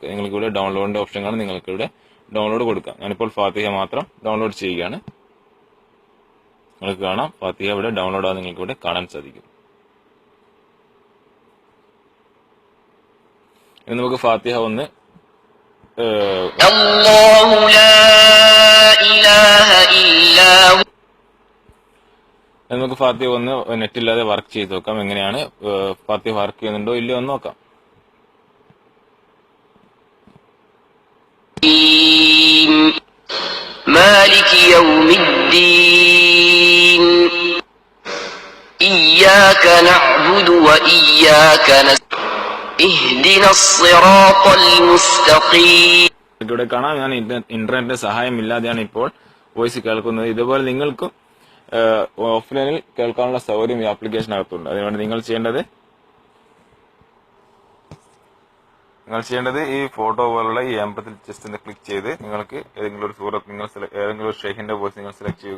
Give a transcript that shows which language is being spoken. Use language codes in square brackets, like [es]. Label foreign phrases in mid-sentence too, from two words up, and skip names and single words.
[ml] നിങ്ങൾക്ക് ഇവിടെ ഡൗൺലോഡിന്റെ ഓപ്ഷൻ കാണാൻ നിങ്ങൾക്ക് ഇവിടെ ഡൗൺലോഡ് കൊടുക്കാം. ഞാനിപ്പോൾ ഫാത്തിഹ മാത്രം ഡൗൺലോഡ് ചെയ്യുകയാണ്. നിങ്ങൾക്ക് കാണാം ഫാത്തിഹ ഇവിടെ ഡൗൺലോഡ് ആകാൻ നിങ്ങൾക്ക് ഇവിടെ കാണാൻ സാധിക്കും. ഇനി നമുക്ക് ഫാത്തിഹ ഒന്ന് [ar] الله لا إله إلا هو [ml] നമുക്ക് ഫാത്തിഹ ഒന്ന് നെറ്റില്ലാതെ വർക്ക് ചെയ്ത് നോക്കാം. എങ്ങനെയാണ് ഫാത്തിഹ വർക്ക് ചെയ്യുന്നുണ്ടോ ഇല്ലയോ എന്ന് നോക്കാം. [ar] مالك يوم الدين إياك نعبد وإياك نستعين اهدنا الصراط المستقيم. [ml] ഇവിടെ കാണാം ഞാൻ ഇന്റർനെറ്റിന്റെ സഹായം ഇല്ലാതെയാണ് ഇപ്പോൾ വോയിസ് കേൾക്കുന്നത്. ഇതുപോലെ നിങ്ങൾക്കും ഓഫ്ലൈനിൽ കേൾക്കാനുള്ള സൗകര്യം ഈ ആപ്ലിക്കേഷനകത്തുണ്ട്. അതിനുവേണ്ടി നിങ്ങൾ ചെയ്യേണ്ടത് ഈ ഫോട്ടോ പോലുള്ള ഈ ആമ്പത്തിൽ ജസ്റ്റ് ഒന്ന് ക്ലിക്ക് ചെയ്ത് നിങ്ങൾക്ക് ഏതെങ്കിലും ഒരു സൂറത്ത് നിങ്ങൾ ഏതെങ്കിലും ഒരു ഷെയ്ഖിന്റെ വോയിസ് നിങ്ങൾ സെലക്ട് ചെയ്യുക.